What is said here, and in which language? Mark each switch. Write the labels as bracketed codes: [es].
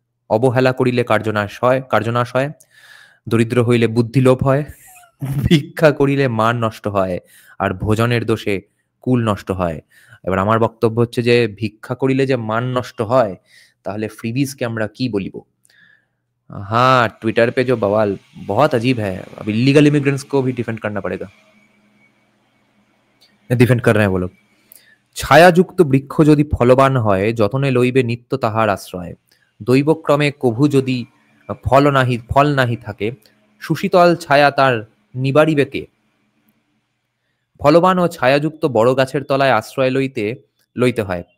[bn] অবহেলা করিলে কার্যনাশ হয়, দরিদ্র হইলে বুদ্ধি লোপ হয়, ভিক্ষা করিলে মান নষ্ট হয়, আর ভোজনের দোষে কুল নষ্ট হয়। এবার আমার বক্তব্য হচ্ছে যে ভিক্ষা করিলে যে মান নষ্ট হয়, তাহলে [hi] फ्रीबीज के [bn] আমরা কি বলিব? [hi] हाँ, ट्विटर पे जो बवाल बहुत अजीब है, अब इलीगल इमिग्रेंट्स को भी डिफेंड करना पड़ेगा। ডিফেন্ড कर रहे हैं वो लोग। [bn] ছায়াযুক্ত বৃক্ষ যদি ফলবান হয়, যতনে লইবে নিত্য তাহার আশ্রয়। দৈবক্রমে কভু যদি ফল নাহি থাকে, সুশীতল ছায়া তার নিবারিবে কে? ফলবান ও ছায়াযুক্ত বড় গাছের তলায় আশ্রয় লইতে হয়।